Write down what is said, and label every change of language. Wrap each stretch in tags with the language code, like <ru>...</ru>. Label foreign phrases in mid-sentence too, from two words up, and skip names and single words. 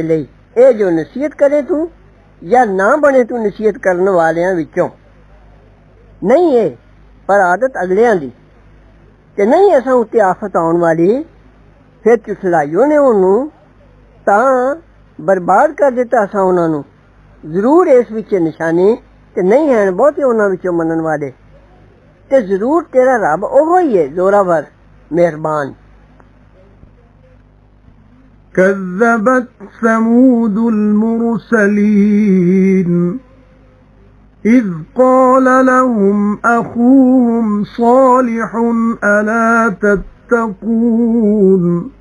<pa>ਲਈ ਇਹ ਜੋ ਨਸੀਹਤ ਕਰੇ ਤੂੰ ਜਾਂ ਨਾ ਬਣੇ ਤੂੰ ਨਸੀਹਤ ਕਰਨ ਵਾਲਿਆਂ ਵਿੱਚੋਂ ਨਹੀਂ ਇਹ ਪਰ ਆਦਤ ਅਗਲਿਆਂ ਦੀ ਤੇ ਨਹੀਂ ਅਸਾਂ ਉੱਤੇ ਆਫਤ ਆਉਣ ਵਾਲੀ ਫਿਰ ਝੁਠਲਾਇਓ ਨੇ ਉਹਨੂੰ ਤਾਂ ਬਰਬਾਦ ਕਰ ਦਿੱਤਾ ਅਸਾਂ ਉਹਨਾਂ ਨੂੰ ਜ਼ਰੂਰ ਇਸ ਵਿੱਚ ਨਿਸ਼ਾਨੀ ਤੇ ਨਹੀਂ ਹਨ ਬਹੁਤੇ ਉਹਨਾਂ ਵਿੱਚੋਂ ਮੰਨਣ ਵਾਲੇ ਤੇ ਜ਼ਰੂਰ ਤੇਰਾ ਰੱਬ ਉਹੋ ਹੀ ਹੈ ਜ਼ੋਰਾਵਰ مهربان</pa> <ar>كذبت ثمود المرسلين إذ قال لهم أخوهم صالح ألا تتقون</ar>